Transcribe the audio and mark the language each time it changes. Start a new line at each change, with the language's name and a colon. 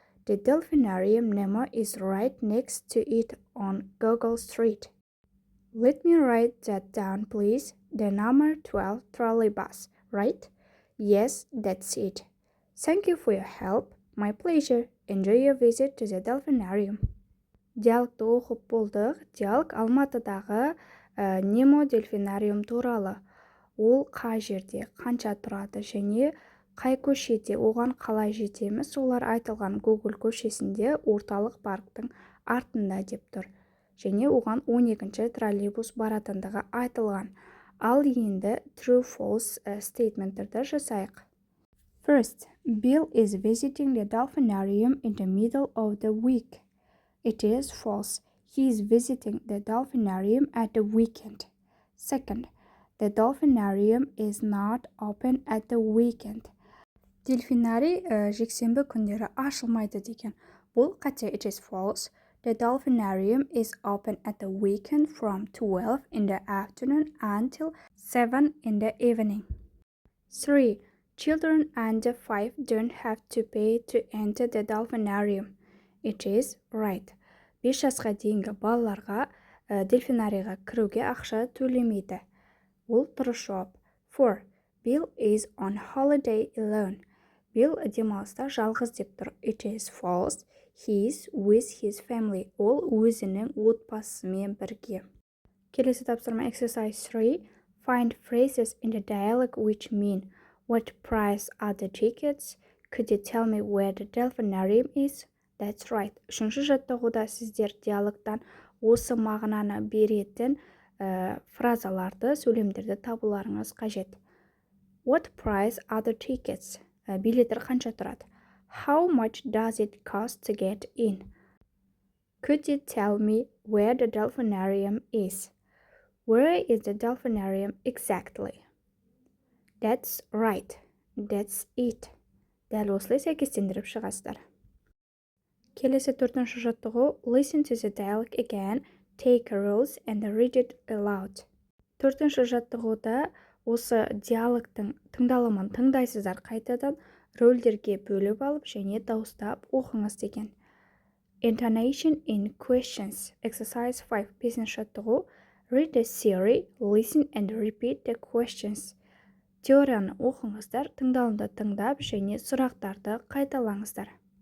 English: The Delphinarium Nemo is right next to it on Google Street. Let me write that down, please. The number 12 trolley bus, right? Yes, that's it. Thank you for your help. My pleasure. Enjoy your visit to the Delphinarium.
Kazakh: Диалогты оқып болдық. Диалог Алматыдағы Немо Delphinarium туралы. Ол қай жерде, қанша тұрады және қай көшеде, оған қалай жетеміз, солар айтылған Google көшесінде орталық парктың артында деп тұр. Және оған 12-ші троллейбус баратындығы айтылған. Ал енді true-false statementтерді жасайық.
English: First, Bill is visiting the Delphinarium in the middle of the week. It is false. He is visiting the Delphinarium at the weekend. Second, the Delphinarium is not open at the weekend.
Kazakh: Дельфинарий жексенбі күндері ашылмайды деген. Бұл қате.
English: It is false. The Delphinarium is open at the weekend from 12 in the afternoon until 7 in the evening. 3. Children under 5 don't have to pay to enter the Delphinarium. It is right.
Kazakh: 5 жасқа дейінгі балаларға дельфинарийға кіруге ақша төлемейді. Ол дұрыс жауап. 4.
English: Bill is on holiday alone.
Kazakh: Bill демалыста жалғыз деп тұр.
English: It is false. He is with his family.
Kazakh: Ол өзінің отбасымен бірге. Келесі тапсырма
English: exercise 3. Find phrases in the dialogue which mean what price are the tickets? Could you tell me where the Delphinarium is? That's right.
Kazakh: Үшінші жаттығуда сіздер диалогтан осы мағынаны беретін фразаларды, сөйлемдерді табуларыңыз қажет.
English: What price are the tickets?
Kazakh: билеттер қанша тұрады?
English: How much does it cost to get in? Could you tell me where the delphinarium is? Where is the delphinarium exactly? That's right. That's it.
Kazakh: Дәл осылай сәйкестендіріп шығасыздар. Келесі 4-ші жаттығу.
English: Listen to the dialogue again, take rules and read it aloud.
Kazakh: 4-ші жаттығуда осы диалогтың тыңдалымын тыңдайсыздар қайтадан, рөлдерге бөліп алып және дауыстап оқыңыз деген.
English: Intonation in questions. Exercise 5.
Kazakh: 5-ші жаттығу.
English: Read the theory, listen and repeat the questions.
Kazakh: Теорияны оқыңыздар, тыңдалымды тыңдап және сұрақтарды қайталаңыздар.